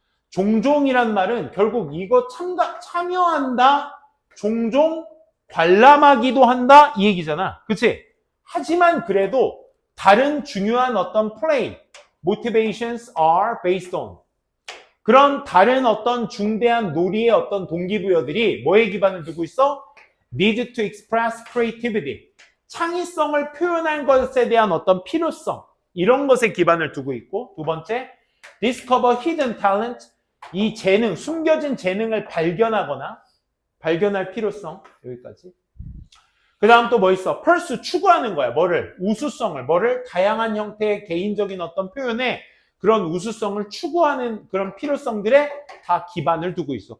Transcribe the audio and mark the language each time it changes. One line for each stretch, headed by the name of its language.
Korean: 종종이란 말은 결국 이거 참여한다, 종종 관람하기도 한다 이 얘기잖아. 그치? 하지만 그래도 다른 중요한 어떤 플레이,
English: motivations are based on.
Korean: 그런 다른 어떤 중대한 놀이의 어떤 동기부여들이 뭐에 기반을 두고 있어?
English: need to express creativity.
Korean: 창의성을 표현한 것에 대한 어떤 필요성. 이런 것에 기반을 두고 있고, 두 번째,
English: discover hidden talent.
Korean: 이 재능, 숨겨진 재능을 발견하거나 발견할 필요성. 여기까지. 그 다음 또 뭐 있어? pursue, 추구하는 거야. 뭐를? 우수성을. 뭐를? 다양한 형태의 개인적인 어떤 표현에 그런 우수성을 추구하는 그런 필요성들에 다 기반을 두고 있어.